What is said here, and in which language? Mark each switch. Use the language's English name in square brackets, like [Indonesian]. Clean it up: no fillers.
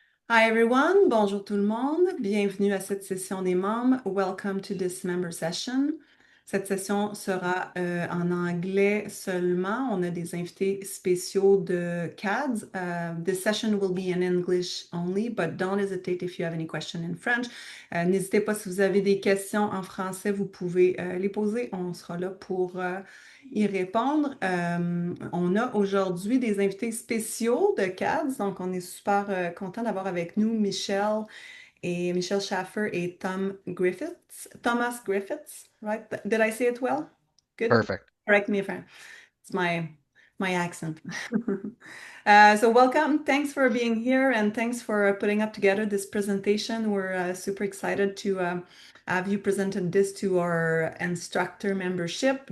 [English] Hi everyone, [French] bonjour tout le monde, bienvenue à cette session des membres. [English] Welcome to this member session. [French] Cette session sera en anglais seulement. On a des invités spéciaux de CADS. [English] This session will be in English only, but don't hesitate if you have any question in French. [French] N'hésitez pas si vous avez des questions en français, vous pouvez les poser. On sera là pour y répondre. On a aujourd'hui des invités spéciaux de CADS, donc on est super content d'avoir avec nous Michelle Schaefer et Thomas Griffiths, [English] right? Did I say it well? Good. Perfect. Correct me if it's my accent. So welcome. Thanks for being here and thanks for putting up together this presentation. We're super excited to have you presented this to our instructor membership.